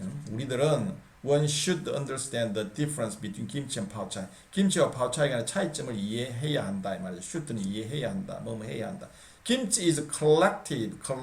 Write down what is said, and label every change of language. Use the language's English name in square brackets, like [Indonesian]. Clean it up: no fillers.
[Korean] 우리들은 [English] one should understand the difference between 김치 and 파오차이. [Korean] 김치와 파오차이 간의 차이점을 이해해야 한다 이 말이죠. should는 이해해야 한다. 뭐뭐 해야 한다. [English] 김치 is collective.